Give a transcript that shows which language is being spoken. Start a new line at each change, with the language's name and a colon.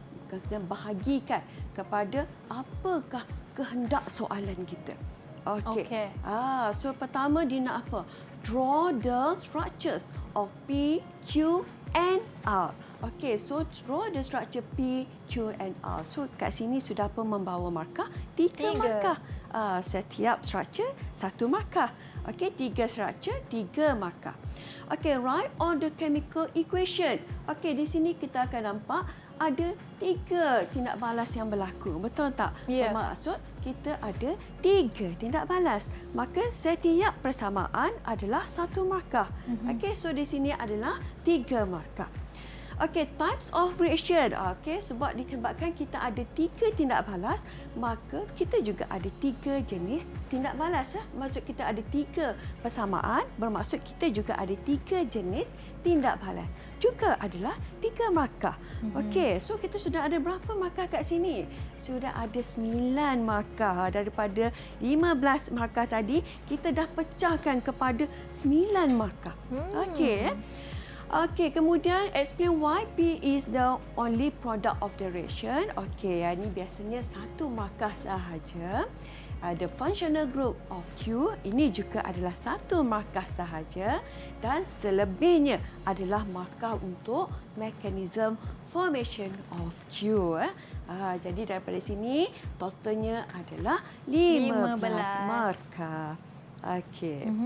Malay: Kena bahagikan kepada apakah kehendak soalan kita. Okey. So pertama dia nak apa?
English: Draw the structures of P, Q and R. Okey, so draw the structure P, Q and R.
Malay: So kat sini sudah pun membawa markah 3 markah. Setiap structure 1 markah. Okey, 3 structure 3 markah.
English: Okey, write all the chemical equation.
Malay: Okey, di sini kita akan nampak ada 3 tindak balas yang berlaku. Betul tak? Yeah. Bermaksud kita ada 3 tindak balas. Maka setiap persamaan adalah 1 markah. Okey, so di sini adalah 3 markah. Okey,
English: types of reaction.
Malay: Okey, sebab disebabkan kita ada 3 tindak balas, maka kita juga ada 3 jenis tindak balas. Maksud kita ada 3 persamaan, bermaksud kita juga ada 3 jenis tindak balas. Juga adalah 3 markah. Okey, so kita sudah ada berapa markah kat sini? Sudah ada 9 markah. Daripada 15 markah tadi, kita dah pecahkan kepada 9 markah. Okey.
English: Okey,
Malay: kemudian
English: explain why P is the only product of the reaction.
Malay: Okey, ini biasanya 1 markah sahaja.
English: The functional group of Q
Malay: ini juga adalah 1 markah sahaja dan selebihnya adalah markah untuk mekanisme
English: formation of Q.
Malay: Jadi daripada sini totalnya adalah 15 markah. Okey.